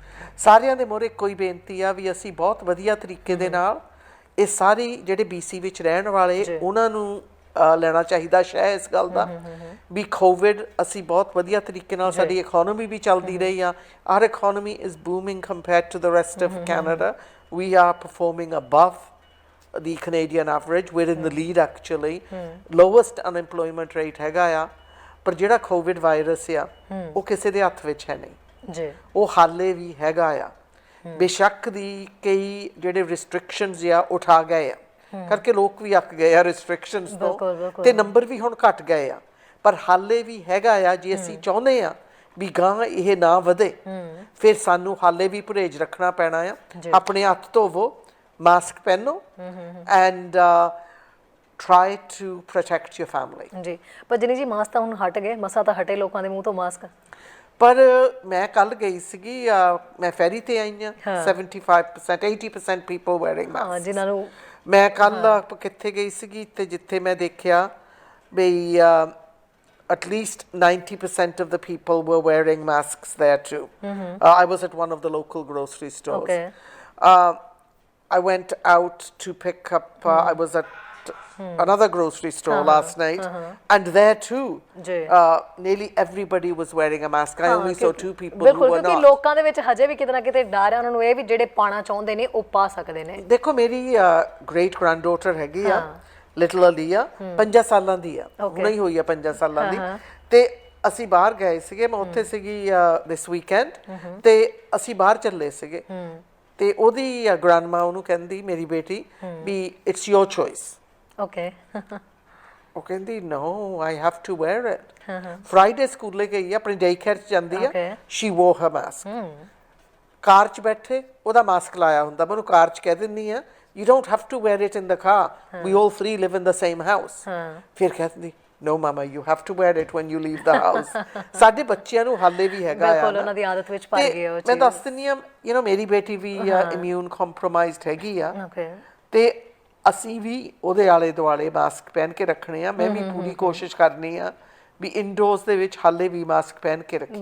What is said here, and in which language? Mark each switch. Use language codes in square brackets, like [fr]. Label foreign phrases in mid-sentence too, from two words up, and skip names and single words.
[pa] ਸਾਰਿਆਂ ਦੇ ਮੋਹਰੇ ਕੋਈ ਬੇਨਤੀ ਆ ਵੀ ਅਸੀਂ ਬਹੁਤ ਵਧੀਆ ਤਰੀਕੇ ਦੇ ਨਾਲ ਇਹ ਸਾਰੇ ਜਿਹੜੇ BC ਵਿੱਚ ਰਹਿਣ ਵਾਲੇ ਉਹਨਾਂ ਨੂੰ ਲੈਣਾ ਚਾਹੀਦਾ ਸ਼ਹਿ ਇਸ ਗੱਲ ਦਾ ਵੀ ਕੋਵਿਡ ਅਸੀਂ ਬਹੁਤ ਵਧੀਆ ਤਰੀਕੇ ਨਾਲ ਸਾਡੀ ਇਕਨੋਮੀ ਵੀ ਚੱਲਦੀ ਰਹੀ ਆ। [en] Our economy is booming compared to the rest of Canada. We are performing above the Canadian average. We're in the lead actually. Lowest unemployment rate [pa] ਹੈਗਾ ਆ। ਪਰ ਜਿਹੜਾ ਕੋਵਿਡ ਵਾਇਰਸ ਆ ਉਹ ਕਿਸੇ ਦੇ ਹੱਥ ਵਿੱਚ ਹੈ ਨਹੀਂ ਜੀ। ਉਹ ਹਾਲੇ ਵੀ ਹੈਗਾ ਆ। ਬੇਸ਼ੱਕ ਦੀ ਕਈ ਜਿਹੜੇ ਰਿਸਟ੍ਰਿਕਸ਼ਨਸ ਆ ਉਠਾ ਗਏ ਆ ਕਰਕੇ ਲੋਕ ਵੀ ਅੱਕ ਗਏ ਆ ਰਿਸਟ੍ਰਿਕਸ਼ਨਸ ਤੋਂ ਤੇ ਨੰਬਰ ਵੀ ਹੁਣ ਘਟ ਗਏ ਆ। ਪਰ ਹਾਲੇ ਵੀ ਹੈਗਾ ਆ। ਜੇ ਅਸੀਂ ਚਾਹੁੰਦੇ ਆ ਵੀ ਗਾਂ ਇਹ ਨਾ ਵਧੇ ਫਿਰ ਸਾਨੂੰ ਹਾਲੇ ਵੀ ਪਰਹੇਜ਼ ਰੱਖਣਾ ਪੈਣਾ ਆ। ਆਪਣੇ ਹੱਥ ਧੋਵੋ, ਮਾਸਕ ਪਹਿਨੋ ਐਂਡ [en] try to protect your family। [pa] ਜੀ ਪਰ ਜਿਨੀ ਜੀ ਮਾਸਕ ਤਾਂ ਹੁਣ ਹਟ ਗਏ, ਮਸਾ ਤਾਂ ਹਟੇ ਲੋਕਾਂ ਦੇ ਮੂੰਹ ਤੋਂ ਮਾਸਕ। ਪਰ ਮੈਂ ਕੱਲ ਗਈ ਸੀਗੀ ਮੈਂ ਫੈਰੀ ਤੇ ਆਈ ਆ [en] 75% 80% people wearing masks। [pa] ਜਿਨ੍ਹਾਂ ਨੂੰ ਮੈਂ ਕੱਲ ਕਿੱਥੇ ਗਈ ਸੀਗੀ ਤੇ ਜਿੱਥੇ ਮੈਂ ਦੇਖਿਆ ਬਈ [en] at least 90% of the people were wearing masks there too। I was at one of the local grocery stores। Okay। I went out to pick up I was at another grocery store last night and there too nearly everybody was wearing a mask। I only saw 2 people who were [pa] ਕਿਉਂਕਿ [en] not। [pa] ਲੋਕਾਂ ਦੇ ਵਿੱਚ ਹਜੇ ਵੀ ਕਿਤੇ ਨਾ ਕਿਤੇ ਡਰ ਹੈ ਉਹਨਾਂ ਨੂੰ ਇਹ ਵੀ ਜਿਹੜੇ ਪਾਣਾ ਚਾਹੁੰਦੇ ਨੇ ਉਹ ਪਾ ਸਕਦੇ ਨੇ। ਦੇਖੋ ਮੇਰੀ [en] great granddaughter [pa] ਹੈਗੀ ਆ ਲਿਟਲ ਅਲੀਆ 5 ਸਾਲਾਂ ਦੀ ਆ। ਹੁਣੇ ਹੀ ਹੋਈ ਆ 5 ਸਾਲਾਂ ਦੀ। ਤੇ ਅਸੀਂ ਬਾਹਰ ਗਏ ਸੀਗੇ। ਮੈਂ ਉੱਥੇ ਸੀਗੀ [en] this weekend [pa] ਤੇ ਅਸੀਂ ਬਾਹਰ ਚੱਲੇ ਸੀਗੇ ਤੇ ਉਹਦੀ ਗ੍ਰੈਂਡਮਾ ਉਹਨੂੰ ਕਹਿੰਦੀ ਮੇਰੀ ਬੇਟੀ ਵੀ [en] it's your choice. [pa] ਓਕੇ। ਉਹ ਕਹਿੰਦੀ [en] no I have to wear it. [pa] ਫਰਾਈਡੇ ਸਕੂਲੇ ਗਈ ਆਪਣੀ [en] day care [pa] ਚ ਜਾਂਦੀ ਆ। [en] She wore her mask. [pa] ਕਾਰ ਚ ਬੈਠੇ ਉਹਦਾ ਮਾਸਕ ਲਾਇਆ ਹੁੰਦਾ। ਮੈਂ ਉਹਨੂੰ ਕਾਰ ਚ ਕਹਿ ਦਿੰਦੀ ਆ [en] you don't have to wear it in the car। we all 3 live in the same house। [pa] ਫਿਰ ਕਹਿੰਦੀ [en] no mama you have to wear it when you leave the house। [pa] ਸਾਡੇ ਬੱਚਿਆਂ ਨੂੰ ਹਾਲੇ ਵੀ ਹੈਗਾ ਆ ਬਿਲਕੁਲ ਉਹਨਾਂ ਦੀ ਆਦਤ ਵਿੱਚ ਪੈ ਗਈ ਉਹ ਚੀਜ਼। ਮੈਂ ਦੱਸ ਦਿੰਦੀ ਆ ਮੇਰੀ ਬੇਟੀ ਵੀ [en] immune compromised [pa] ਹੈਗੀ ਆ ਤੇ ਅਸੀਂ ਵੀ ਉਹਦੇ ਆਲੇ ਦੁਆਲੇ ਮਾਸਕ ਪਹਿਨ ਕੇ ਰੱਖਣੇ ਆ। ਮੈਂ ਵੀ ਪੂਰੀ ਕੋਸ਼ਿਸ਼ ਕਰਨੀ ਆ ਵੀ ਇਨਡੋਰਸ ਦੇ ਵਿੱਚ ਹਾਲੇ ਵੀ ਮਾਸਕ ਪਹਿਨ ਕੇ ਰੱਖੀਏ।